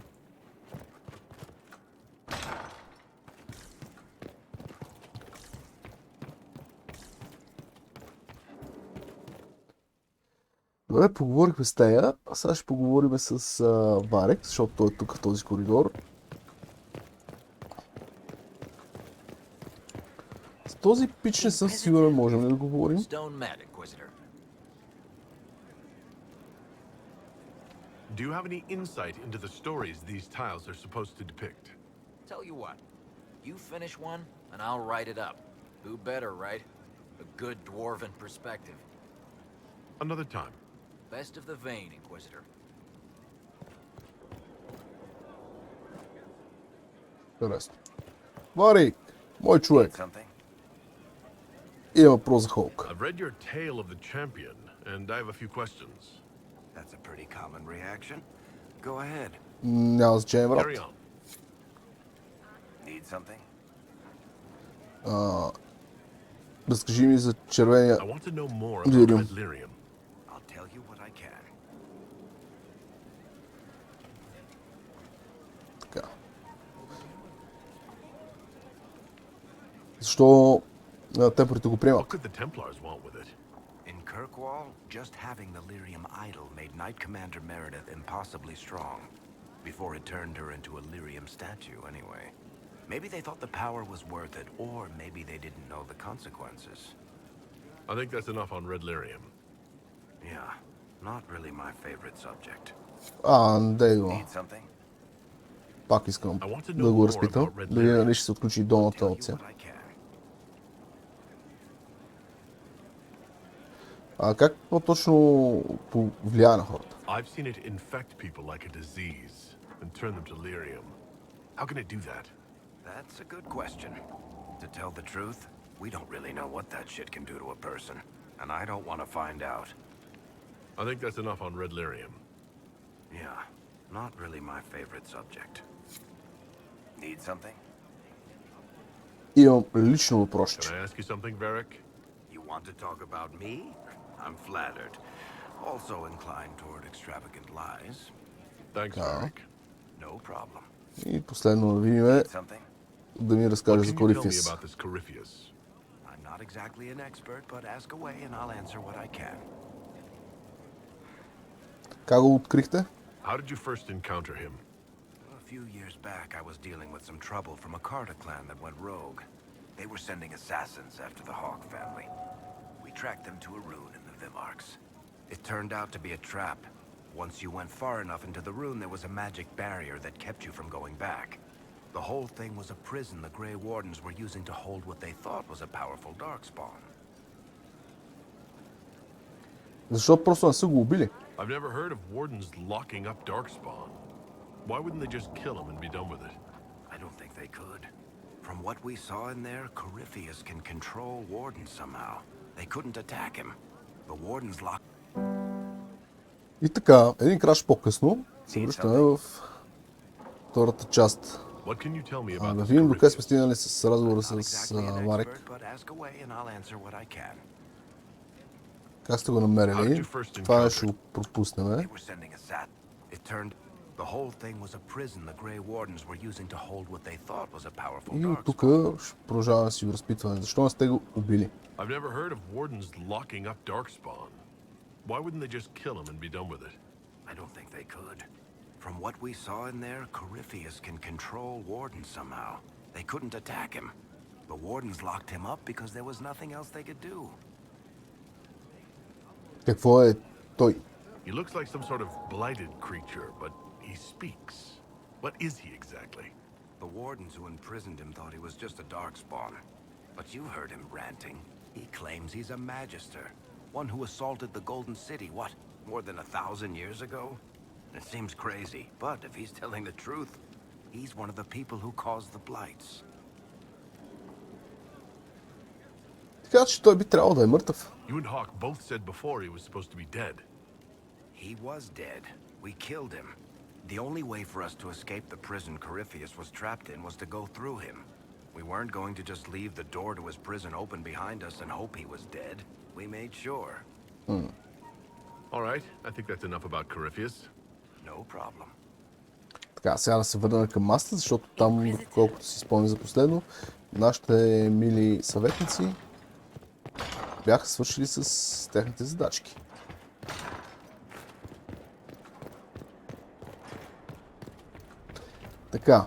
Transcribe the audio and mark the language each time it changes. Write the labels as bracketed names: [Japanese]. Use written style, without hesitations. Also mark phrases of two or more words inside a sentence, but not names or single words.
[Bulgarian] Добре, поговорихме с тея, а сега ще поговорим с Варек, защото той е тук в този коридор. С този пич не съм сигурен, можем ли да говорим? [English] Do you have any insight into the stories these tiles are supposed to depict? Tell you what, you finish one and I'll write it up. Who better, right? A good dwarven perspective. Another time. Best of the vein, Inquisitor. [Bulgarian] Интересно. Варик, мой човек. Има въпрос за Холк. [English] I've read your tale of the champion, and I have a few questions. That's a pretty common reaction. Go ahead. [Bulgarian] Няма значение, брат. [English] Carry on. Need something? [Bulgarian] Разкажи ми за червения [English] I want to know more about [Bulgarian] лириум. [English] Red Lyrium. I'll tell you what I can. [Bulgarian] Така. Защо темпларите го приемат? [English] What could the Templars want with it? In Kirkwall, just having the lyrium idol made Knight Commander Meredith impossibly strong. Before it turned her into a lyrium statue, anyway. Maybe they thought the power was worth it, or maybe they didn't know the consequences. I think that's enough on Red Lyrium. Yeah, not really my favorite subject. [Bulgarian] Дай го. [English] Need something? [Bulgarian] Пак искам [English] I want to [Bulgarian] да [English] know [Bulgarian] го [English] more [Bulgarian] разпитам. [English] about Red [Bulgarian] Дали [English] Lyrium. [Bulgarian] нали ще се отключи долната [English] Tell you [Bulgarian] опция. [English] what I can. [Bulgarian] Как по-точно повлияе на хората? [English] I've seen it infect people like a disease and turn them to lyrium. How can it do that? That's a good question. To tell the truth, we don't really know what that shit can do to a person, and I don't want to find out. I think that's enough on Red Lyrium. Yeah, not really my favorite subject. Need something? [Bulgarian] Имам лично въпрос. [English] Can I ask you something, Varric? You want to talk about me? I'm flattered. Also inclined toward extravagant lies. Thanks, Varric. No problem. [Bulgarian] И последно да видим [English] Need something? [Bulgarian] да ми разкаже [English] What [Bulgarian] за [English] can you tell me [Bulgarian] Корифис. [English] about this Corypheus? I'm not exactly an expert, but ask away and I'll answer what I can. [Bulgarian] Как го открихте? [English] How did you first encounter him? A few years back, I was dealing with some trouble from a Carter clan that went rogue. They were sending assassins after the Hawk family. We tracked them to a rune in the Vimarks. It turned out to be a trap. Once you went far enough into the rune, there was a magic barrier that kept you from going back. The whole thing was a prison the Grey Wardens were using to hold what they thought was a powerful darkspawn. [Bulgarian] Защо просто не са го убили? [English] I've never heard of wardens locking up Darkspawn. Why wouldn't they just kill him and be done with it? I don't think they could. From what we saw in there, Corypheus can control Wardens somehow. They couldn't attack him. The Wardens locked... [Bulgarian] И така, един краш по-късно се връщаме в втората част. [English] What can you tell me [Bulgarian] Да [English] about this [Bulgarian] видим докъде сме [English] Corypheus? [Bulgarian] стигнали с разговора [English] Not [Bulgarian] с [English] exactly an [Bulgarian] Марек. [English] expert, but ask away and I'll answer what I can. [Bulgarian] Как сте го [English] How did [Bulgarian] намерили? [English] you first [Bulgarian] Това [English] encounter [Bulgarian] ще го пропуснем. [English] They were sending a sat. It turned... The whole thing was a prison the Grey Wardens were using to hold what they thought was a powerful [Bulgarian] И от тук [English] darkspawn. [Bulgarian] ще продължаваме да си го разпитваме. Защо не сте го убили? [English] I've never heard of wardens locking up Darkspawn. Why wouldn't they just kill him and be done with it? I don't think they could. From what we saw in there, Corypheus can control Wardens somehow. They couldn't attack him. The Wardens locked him up because there was nothing else they could do. [Bulgarian] Какво е той? [English] He looks like some sort of blighted creature, but he speaks. What is he exactly? The wardens who imprisoned him thought he was just a darkspawn. But you heard him ranting. He claims he's a magister. One who assaulted the Golden City, what, more than 1,000 years ago? It seems crazy, but if he's telling the truth, he's one of the people who caused the blights. [Bulgarian] Така че той би трябвало да е мъртъв. [English] You and Hawk both said before he was supposed to be dead. He was dead. We killed him. The only way for us to escape the prison Corypheus was trapped in was to go through him. We weren't going to just leave the door to his prison open behind us and hope he was dead. We made sure. All right, I think that's enough about Corypheus. No problem. [Bulgarian] Така, сега да се върнем към масата, защото там, колкото си спомням за последно, нашите мили съветници бяха свършили с техните задачки. Така.